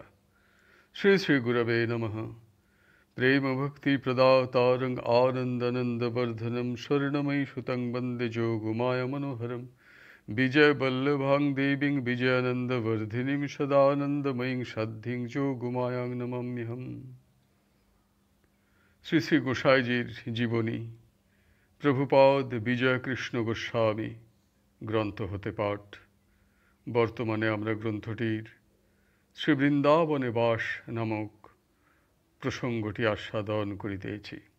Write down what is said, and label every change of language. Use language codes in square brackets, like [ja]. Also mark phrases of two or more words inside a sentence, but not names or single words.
[sa] श्री श्री गुरवे नमः। प्रेम भक्ति प्रदातारं आनन्दनन्दवर्धनं स्वर्णमयी सुतं वन्दे जोगमाया मनोहरं विजय वल्लभां देवीं विजयानन्दवर्धिनीं सदानन्दमयीं साध्यीं जोगमायां नमाम्यहम्। [bn] শ্রী শ্রী গোসাইজির জীবনী প্রভুপাদ বিজয় কৃষ্ণ গোস্বামী গ্রন্থ হতে পাঠ। বর্তমানে আমরা গ্রন্থটির শ্রী বৃন্দাবনে বাস নামক প্রসঙ্গটি আস্বাদন করিতেছি।